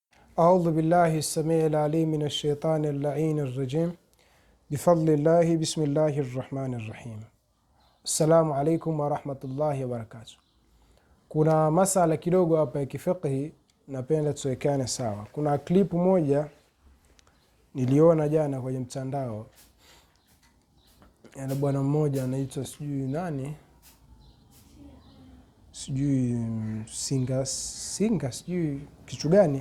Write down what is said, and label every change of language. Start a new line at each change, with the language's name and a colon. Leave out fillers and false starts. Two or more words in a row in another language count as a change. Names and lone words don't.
Arabic: أعوذ بالله السميع العليم من الشيطان اللعين الرجيم بفضل الله بسم الله الرحمن الرحيم. السلام عليكم ورحمة الله وبركاته.
Swahili: Kuna masala kidogo hapa ya kifiqhi napenda tuwekane sawa. Kuna klipu moja niliona jana kwenye mtandao ya bwana mmoja anaitwa sijui nani, sijui Singa sijui kitu gani.